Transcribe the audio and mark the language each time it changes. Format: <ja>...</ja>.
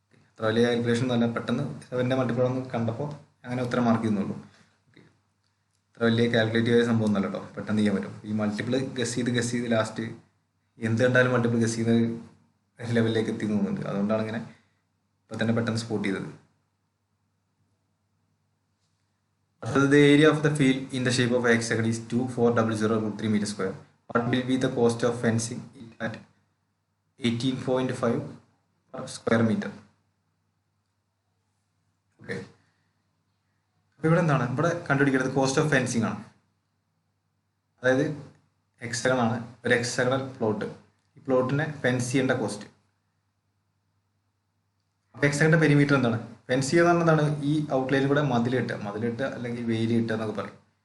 <ml>അത്ര വലിയ കാൽക്കുലേഷൻ ഒന്നുമല്ല, പെട്ടെന്ന് 7ന്റെ മൾട്ടിപ്പിൾ ഒന്ന് കണ്ടപ്പോൾ അങ്ങനെ ഉത്തരം മാർക്ക് ചെയ്യുന്നുള്ളൂ. ഓക്കെ, അത്ര വലിയ കാൽക്കുലേറ്റ് ചെയ്ത സംഭവം ഒന്നല്ല കേട്ടോ, പെട്ടെന്ന് ചെയ്യാൻ പറ്റും. ഈ മൾട്ടിപ്പിൾ ഗസ് ചെയ്ത് ലാസ്റ്റ് എന്ത് കണ്ടാലും മൾട്ടിപ്പിൾ ഗസ് ചെയ്ത് ലെവലിലേക്ക് എത്തി തോന്നുന്നുണ്ട്. അതുകൊണ്ടാണ് ഇങ്ങനെ ഇപ്പം തന്നെ പെട്ടെന്ന് സ്പോട്ട് ചെയ്തത്. അടുത്തത്</ml> <en>the area of the field in the shape of a hexagon is 2400√3 m². What will be the cost of fencing it at 18.5 per square meter?</en> <ml>Okay, അപ്പോൾ ഇവിടെ എന്താണ് ഇവിടെ കണ്ടുപിടിക്കേണ്ടത്? കോസ്റ്റ് ഓഫ് ഫെൻസിങ് ആണ്. അതായത് ഹെക്സഗൺ ആണ്, ഒരു ഹെക്സഗണൽ പ്ലോട്ട്. ഈ പ്ലോട്ടിനെ ഫെൻസ് ചെയ്യേണ്ട കോസ്റ്റ്. അപ്പോൾ ഹെക്സഗണിൻ്റെ പെരിമീറ്റർ എന്താണ്? ഫെൻസ് ചെയ്യുക എന്ന് പറഞ്ഞാൽ എന്താണ്? ഈ ഔട്ട്ലൈനിൽ കൂടെ മതിലിട്ട് അല്ലെങ്കിൽ വേലി ഇട്ടുക എന്നൊക്കെ പറയും.</ml>